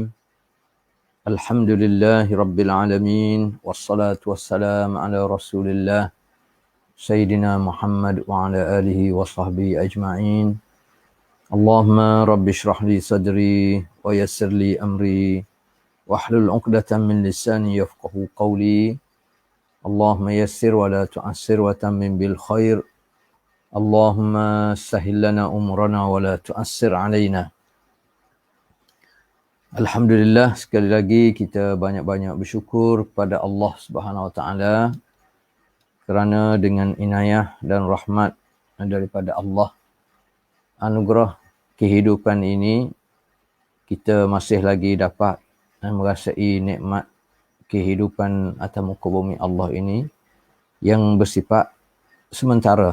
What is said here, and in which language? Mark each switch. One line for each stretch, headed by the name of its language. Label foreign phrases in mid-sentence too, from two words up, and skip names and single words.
Arabic: الحمد لله رب العالمين والصلاة والسلام على رسول الله سيدنا محمد وعلى آله وصحبه أجمعين. اللهم رب اشرح لي صدري ويسر لي أمري واحلل عقدة من لساني يفقه قولي. اللهم يسر ولا تعسر وتمم بالخير. اللهم سهل لنا أمورنا ولا تعسر علينا.
Malay: Alhamdulillah, sekali lagi kita banyak-banyak bersyukur kepada Allah
Arabic: سبحانه وتعالى
Malay: kerana dengan inayah dan rahmat daripada Allah, anugerah kehidupan ini kita masih lagi dapat merasai nikmat kehidupan atas muka bumi Allah ini yang bersifat sementara.